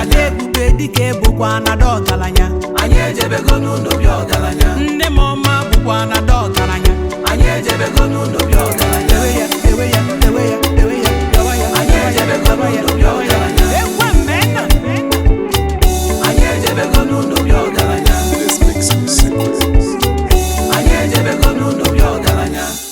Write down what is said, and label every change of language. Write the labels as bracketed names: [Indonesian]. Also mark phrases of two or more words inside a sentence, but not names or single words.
[Igbo] Ada Ebube Dike bụkwa n'ada ọgaranya. Anyị ejebego n'ụlọ obi ọgaranya. Nne m ọma bụkwa n'ada ọgaranya. Anyị ejebego n'ụlọ obi ọgaranya. Ewe ya, ewe ya, ewe ya, ewe ya, yawa ya, Anyị yawa ya, ejebego yawa ya, n'ụlọ obi yawa ya. ọgaranya. Ekwe mmena. Anyị ejebego n'ụlọ obi ọgaranya. [English] This makes me sick. [Igbo] Anyị ejebego n'ụlọ obi ọgaranya.